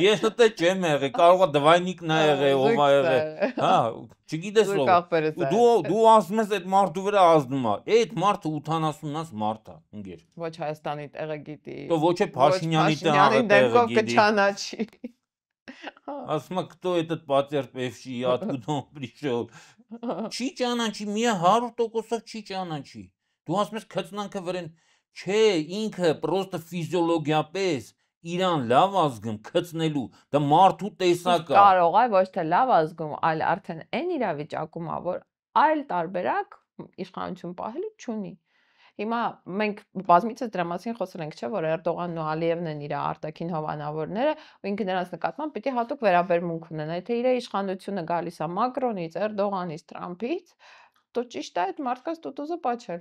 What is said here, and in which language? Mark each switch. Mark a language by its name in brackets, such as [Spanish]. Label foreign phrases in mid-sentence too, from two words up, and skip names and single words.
[Armenian] ես դե չեմ եղել, կարող է դվայնիկն ա եղել, ով ա եղել, հա, չգիտես ով, դու ասում ես այդ մարդու վրա ազդում է, այդ մարդը 80-ից մարդ է, ընկեր, ոչ Հայաստանի տեղը գիտի, ոչ է Փաշինյանի տեղը գիտի, ասում է [Russian] кто этот потерпевший, откуда он пришел, [Armenian] չի ճանաչի, մի 100%-ով չի ճանաչի, դու ասում ես քծնանքը վրան, չէ, ինքը պրոստը ֆիզիոլոգիապես իրան լավ ազգում քծնելու, դա մարդու տեսակ է, կարող է ոչ թե լավ ազգում, այլ արդեն այն իրավիճակում է, որ այլ տարբերակ իշխանություն պահելու չունի։ Հիմա մենք բազմիցս դրա մասին խոսել ենք, չէ՞, որ Էրդողանն ու Ալիևն են իր արտաքին հովանավորները, ու ինքը նրանց նկատմամբ պիտի հատուկ վերաբերմունք ունենա։ Եթե իր իշխանությունը գալիս է Մակրոնից, Էրդողանից, Թրամփից, դու ճիշտ է այդ մարդկանց տուտուզը պաչել։